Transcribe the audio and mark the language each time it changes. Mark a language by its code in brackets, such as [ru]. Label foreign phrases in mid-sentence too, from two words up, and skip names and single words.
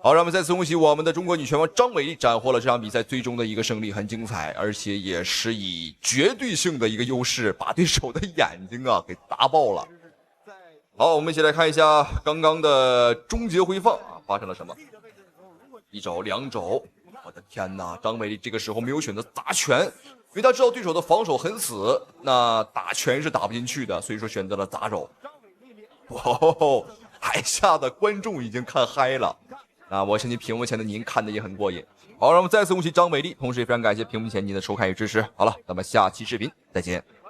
[zh] 好，讓我們再次恭喜我們的中國女拳王張偉麗斬獲了這場比賽最終的一個勝利，很精彩，而且也是以絕對性的一個優勢把對手的眼睛啊給打爆了。好，我們一起來看一下剛剛的終結回放啊，發生了什麼？一肘兩肘，我的天哪！張偉麗這個時候沒有選擇砸拳，因為他知道對手的防守很死，那打拳是打不進去的，所以說選擇了砸肘。哇，台下的觀眾已經看嗨了。那我相信屏幕前的您看的也很過癮。好，讓我們再次恭喜張偉麗，同時也非常感謝屏幕前您的收看與支持。好了，咱們下期視頻再見。